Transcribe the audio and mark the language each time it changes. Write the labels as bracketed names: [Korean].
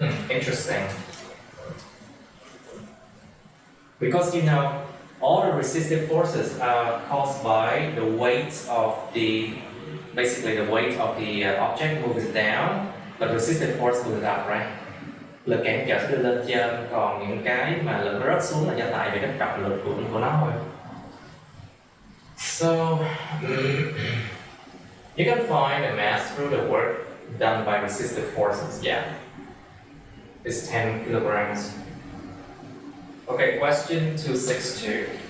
[English] Interesting. Because you know, all the resistive forces are caused by the weight of basically the weight of the object moves down, but resistive force moves up, right? [Vietnamese] Lực cản trở sẽ đưa lên trên, còn những cái mà lực nó rớt xuống là do tại vì cái trọng lực của nó thôi. [English] So you can find the mass through the work done by resistive forces. Yeah, it's 10 kilograms. Okay, question 262.